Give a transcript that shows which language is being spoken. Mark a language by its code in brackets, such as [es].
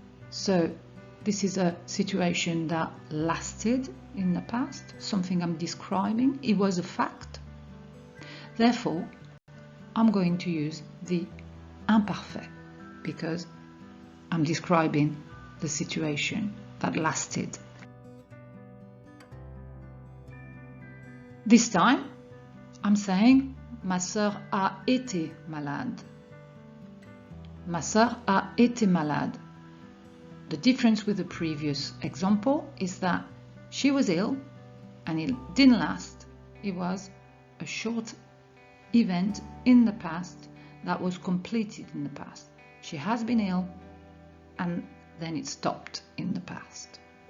[en] So this is a situation that lasted in the past, something I'm describing. It was a fact. Therefore, I'm going to use the imparfait because I'm describing the situation that lasted. This time, I'm saying [fr] ma sœur a été malade. Ma sœur a été malade. [en] The difference with the previous example is that she was ill and it didn't last. It was a short event in the past that was completed in the past. She has been ill and then it stopped in the past.